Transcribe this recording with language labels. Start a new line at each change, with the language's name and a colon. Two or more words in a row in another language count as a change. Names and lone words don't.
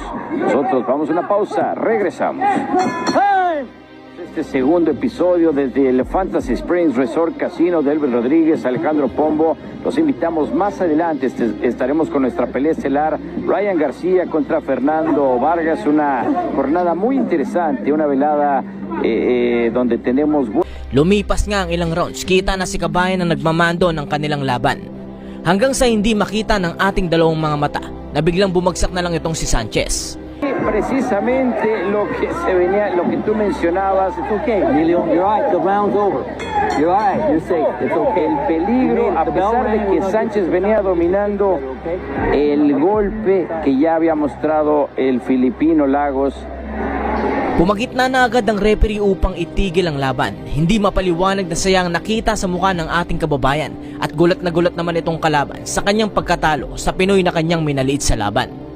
Spanish: Nosotros vamos a una pausa, regresamos. Este segundo episodio desde el Fantasy Springs Resort Casino de Elvis Rodríguez, Alejandro Pombo. Los invitamos más adelante. Estaremos con nuestra pelea estelar Ryan García contra Fernando Vargas. Una jornada muy interesante, una velada donde tenemos...
Filipino: Lumipas nga ang ilang rounds, kita na si Kabayan na nagmamando ng kanilang laban. Hanggang sa hindi makita ng ating dalawang mga mata na biglang bumagsak na lang itong si Sánchez.
Spanish: Precisamente lo que tú mencionabas.
English: It's okay, Emilio. You're right. The round's over. You're right. You're safe. It's okay.
Spanish: El peligro, a pesar de que Sánchez venía dominando el golpe que ya había mostrado el filipino Lagos.
Filipino: Pumagitna na agad ang referee upang itigil ang laban. Hindi mapaliwanag na sayang nakita sa mukha ng ating kababayan at gulat na gulat naman itong kalaban sa kanyang pagkatalo sa Pinoy na kanyang minaliit sa laban.